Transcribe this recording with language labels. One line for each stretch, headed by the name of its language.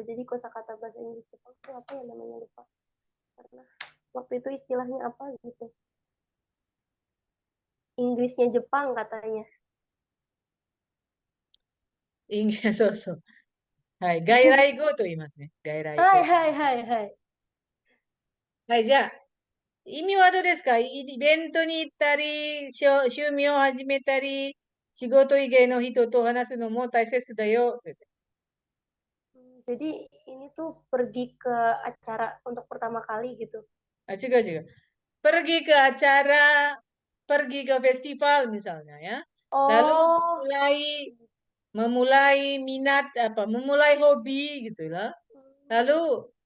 Indonesian: Jadi kosakata bahasa Inggris Jepang itu apa ya namanya lupa. Karena waktu itu istilahnya apa gitu. Inggrisnya Jepang katanya. Inggris so.
Japanese: Hai, gairai go to 言いますね。 gairai はい go。はいはいはい。はい、じゃあ、意味はどうですか？イベントに行ったり、趣味を始めたり、仕事以外の人と話すのも大切だよ。って言って。
Indonesian: Jadi ini tuh pergi ke acara untuk pertama kali gitu.
Japanese: あ、違う違う。
Indonesian: pergi ke acara, pergi ke festival misalnya ya. Lalu Oh, memulai minat apa, memulai hobi gitu lah. Lalu